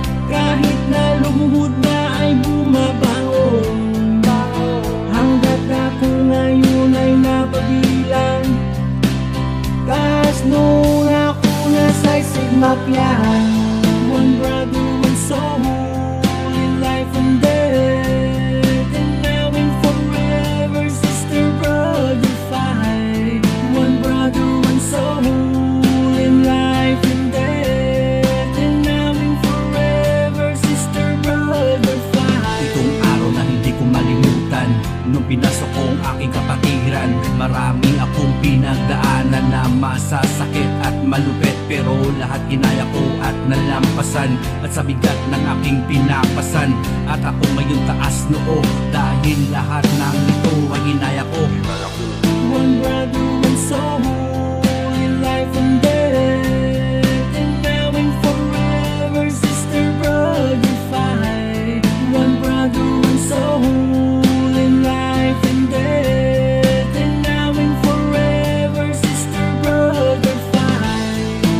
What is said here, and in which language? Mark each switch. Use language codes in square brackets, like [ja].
[tl] Kahit na lumuhod na ay bumabangon, hanggat ako ngayon ay napabilang. Kahit noon ako nasa sigmapyan, [en] one brother, one soul in life and death, and now and forever, sister, brother, fight. One brother, one soul in life and death, and now and forever, sister, brother, fight. [tl] Itong araw na hindi ko malimutan, nung pinasok ko ang aking kapatiran. Marami akong pinagdaanan na masasakit at malupit, pero lahat kinaya ko at nalampasan. At sa bigat ng aking pinapasan, at ako ngayon taas noo, dahil lahat ng ito ay ginaya ko. [en] One brother, one soul in life and death, and now and forever, sister, brother, fight. One brother, one soul in life and death, and now and forever, sister, brother, fight.